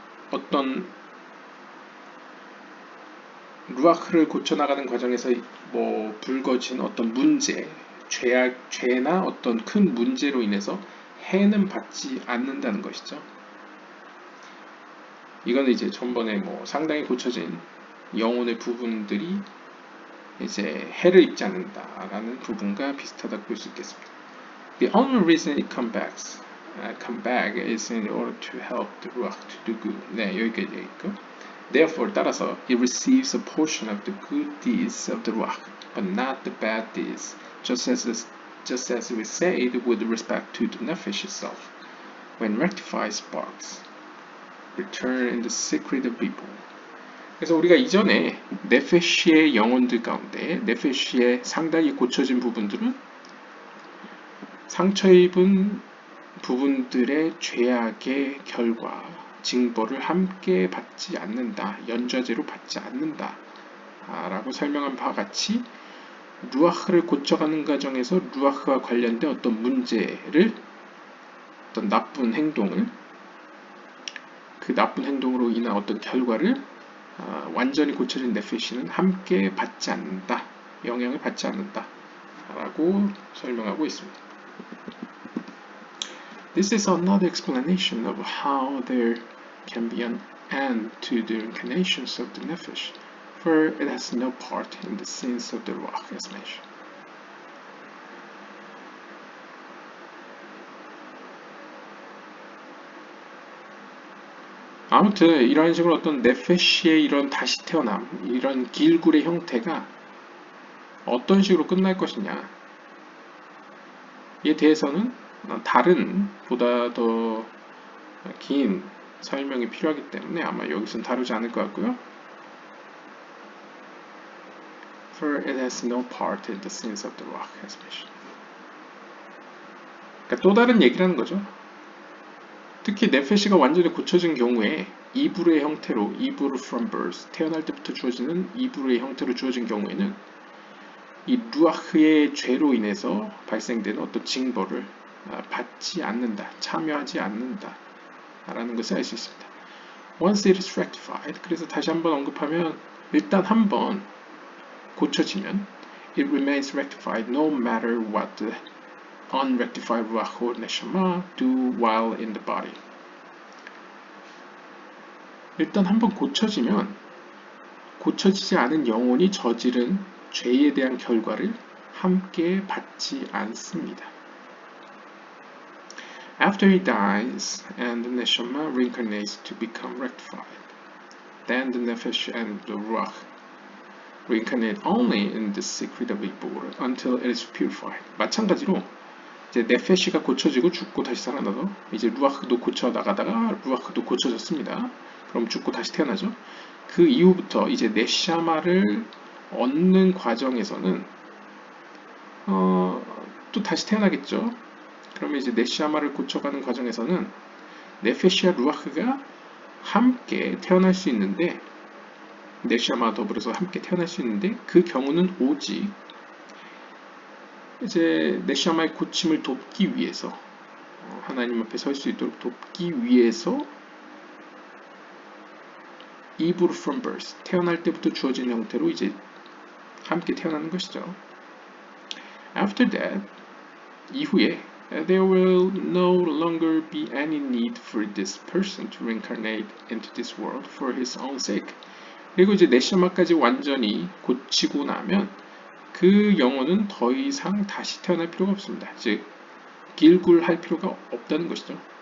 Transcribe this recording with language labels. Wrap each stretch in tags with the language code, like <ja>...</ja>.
<ko>어떤 루아흐를 고쳐나가는 과정에서 뭐 불거진 어떤 문제, 죄나 어떤 큰 문제로 인해서 해는 받지 않는다는 것이죠. 이거는 이제 전번에 뭐 상당히 고쳐진 영혼의 부분들이 이제 해를 입지 않는다라는 부분과 비슷하다고 볼 수 있겠습니다.</ko> <en>The only reason it come back is in order to help the ruach to do good.</en> <ko>네, 여기까지 되어 있고.</ko> <en>Therefore,</en> <ko>따라서</ko> <en>it receives a portion of the good deeds of the ruach, but not the bad deeds, just as we said with respect to the nefesh itself. When rectified sparks return in the secret of people.</en> <ko>그래서 우리가 이전에 네페시의 영혼들 가운데 네페시의 상당히 고쳐진 부분들은 상처 입은 부분들의 죄악의 결과, 징벌을 함께 받지 않는다, 연좌제로 받지 않는다 라고 설명한 바와 같이 루아흐를 고쳐가는 과정에서 루아흐와 관련된 어떤 문제를, 어떤 나쁜 행동을, 그 나쁜 행동으로 인한 어떤 결과를 완전히 고쳐진 네페시는 함께 받지 않는다, 영향을 받지 않는다 라고 설명하고 있습니다.</ko> <en>This is another explanation of how there can be an end to the incarnations of the nefesh, for it has no part in the sins of the ruach as mentioned.</en> <ko>아무튼 이런 식으로 어떤 네페시의 이런 다시 태어남, 이런 길굴의 형태가 어떤 식으로 끝날 것이냐에 대해서는 다른 보다 더 긴 설명이 필요하기 때문에 아마 여기서는 다루지 않을 것 같고요.</ko> <en>For it has no part in the sins of the ruach as mentioned.</en> <ko>그러니까 또 다른 얘기라는 거죠. 특히 네페시가 완전히 고쳐진 경우에 이브르의 형태로, 이브르</ko> <en>from birth,</en> <ko>태어날 때부터 주어지는 이브르의 형태로 주어진 경우에는 이 루아흐의 죄로 인해서 발생되는 어떤 징벌을 받지 않는다, 참여하지 않는다 라는 것을 알 수 있습니다.</ko> <en>Once it is rectified,</en> <ko>그래서 다시 한번 언급하면 일단 한번 고쳐지면</ko> <en>it remains rectified no matter what the unrectified ruach or neshama do while in the body.</en> <ko>일단 한번 고쳐지면 고쳐지지 않은 영혼이 저지른 죄에 대한 결과를 함께 받지 않습니다.</ko> <en>After he dies and the neshama reincarnates to become rectified, then the nefesh and the ruach reincarnate only in the secret of Ibur until it is purified.</en> <ko>마찬가지로 이제 네페시가 고쳐지고 죽고 다시 살아나서 이제 루아흐도 고쳐 나가다가 루아흐도 고쳐졌습니다. 그럼 죽고 다시 태어나죠. 그 이후부터 이제 네샤마를 얻는 과정에서는 또 다시 태어나겠죠. 그러면 이제 네샤마를 고쳐가는 과정에서는 네페시와 루아흐가 함께 태어날 수 있는데, 네샤마와 더불어서 함께 태어날 수 있는데, 그 경우는 오직 이제 네샤마의 고침을 돕기 위해서, 하나님 앞에 설 수 있도록 돕기 위해서 이브르</ko> <en>from birth,</en> <ko>태어날 때부터 주어진 형태로 이제 함께 태어나는 것이죠.</ko> <en>After that,</en> <ko>이후에</ko> <en>there will no longer be any need for this person to reincarnate into this world for his own sake.</en> <ko>그리고 이제 네샤마까지 완전히 고치고 나면 그 영혼은 더 이상 다시 태어날 필요가 없습니다. 즉 길굴할 필요가 없다는 것이죠.</ko>